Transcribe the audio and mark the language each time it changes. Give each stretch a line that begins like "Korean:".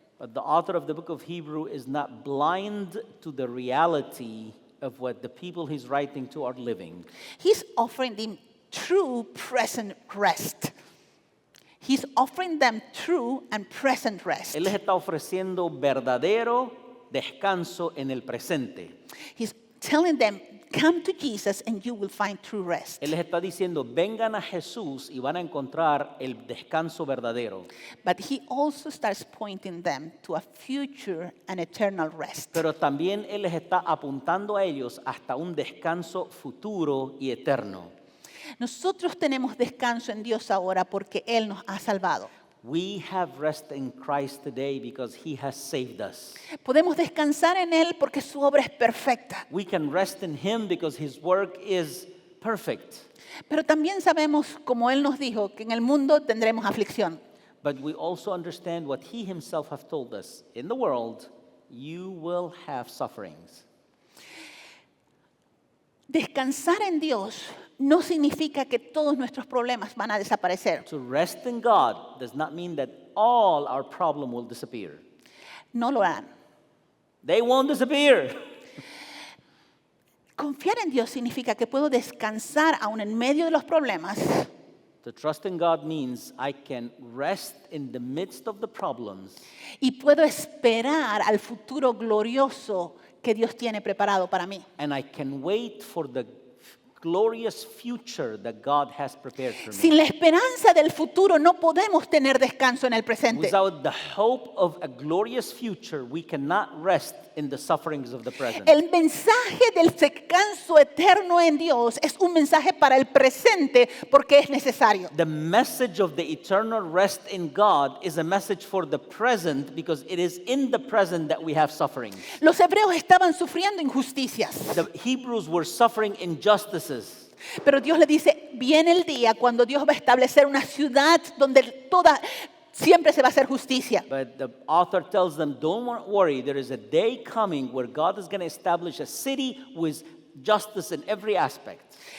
English: But the author of the book of Hebrew is not blind to the reality of what the people he's writing to are living. He's offering them true present rest. He's offering them true and present rest.
Spanish: Él les está ofreciendo verdadero descanso en el presente.
English: He's telling them, come to Jesus and you will find true rest.
Spanish: Él les está diciendo, vengan a Jesús y van a encontrar el descanso verdadero.
English: But he also starts pointing them to a future and eternal rest.
Spanish: Pero también Él les está apuntando a ellos hasta un descanso futuro y eterno. Nosotros tenemos descanso en Dios ahora porque Él nos ha salvado.
English: We have rest in Christ today because He has saved us.
Spanish: Podemos descansar en Él porque su obra es perfecta.
English: We can rest in Him because His work is perfect.
Spanish: Pero también sabemos, como Él nos dijo, que en el mundo tendremos aflicción.
English: But we also understand what He Himself has told us. In the world, you will have sufferings.
Spanish: Descansar en Dios no significa que todos nuestros problemas van a desaparecer.
English: To rest in God does not mean that all our problem will disappear.
Spanish: No lo harán.
English: They won't disappear.
Spanish: Confiar en Dios significa que puedo descansar aún en medio de los problemas
English: To trust in God means I can rest in the midst of the problems
Spanish: y puedo esperar al futuro glorioso que Dios tiene preparado para mí.
English: and I can wait for the glorious future that God has prepared for
Spanish: Sin
English: me.
Spanish: la esperanza del futuro no podemos tener descanso en el presente.
English: Without the hope of a glorious future, we cannot rest in the sufferings of the present.
Spanish: El mensaje del descanso eterno en Dios es un mensaje para el presente porque es necesario.
English: The message of the eternal rest in God is a message for the present because it is in the present that we have suffering.
Spanish: Los hebreos estaban sufriendo injusticias,
English: The Hebrews were suffering injustices.
Spanish: pero Dios le dice, viene el día cuando Dios va a establecer una ciudad donde siempre se va a hacer justicia.
English: But the author tells them, don't worry, there is a day coming where God is going to establish a city with justice in every aspect.